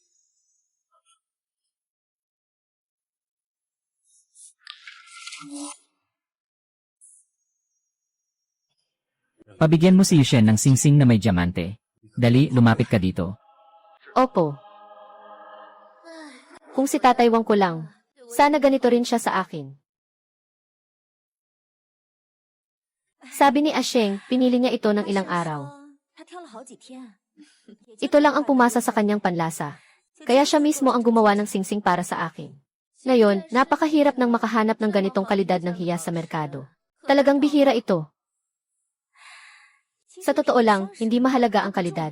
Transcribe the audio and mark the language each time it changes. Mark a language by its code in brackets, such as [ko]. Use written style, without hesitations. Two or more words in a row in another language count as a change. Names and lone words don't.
[tl] Pabigyan mo si Yushen ng singsing na may diamante. Dali, lumapit ka dito. Opo. Kung si Tatay Wang ko lang, sana ganito rin siya sa akin. Sabi ni Asheng, pinili niya ito ng ilang araw. [zh] 他挑了好几天。 [tl] Ito lang ang pumasa sa kanyang panlasa. Kaya siya mismo ang gumawa ng singsing para sa akin. Ngayon, napakahirap nang makahanap ng ganitong kalidad ng hiyas sa merkado. Talagang bihira ito. Sa totoo lang, hindi mahalaga ang kalidad.